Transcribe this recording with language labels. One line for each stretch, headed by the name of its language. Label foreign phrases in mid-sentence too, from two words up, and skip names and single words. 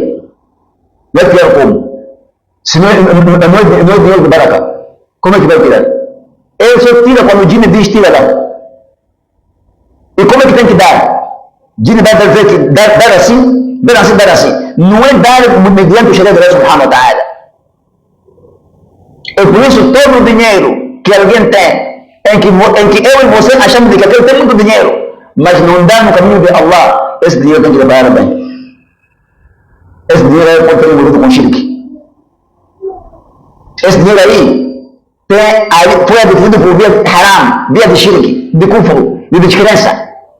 Portuguese: Vai tirar como? Se não é dinheiro de baraka, como é que vai tirar? Ele só tira quando o Jinn diz tira lá. E como é que tem que dar? Jinn vai dizer que dar assim, dar assim, dar assim. Não é dar mediante o Sharia de Deus
Arabic: سبحانه وتعالى.
Portuguese: É por isso todo o dinheiro que alguém tem, em que eu e você achamos que aquele tem muito dinheiro, mas não dá no caminho de Allah, esse dinheiro tem que trabalhar bem. Esse dinheiro pode ter envolvido com shirk. Esse dinheiro aí foi adquirido por via haram, via de shirk, de kufr, de descrença.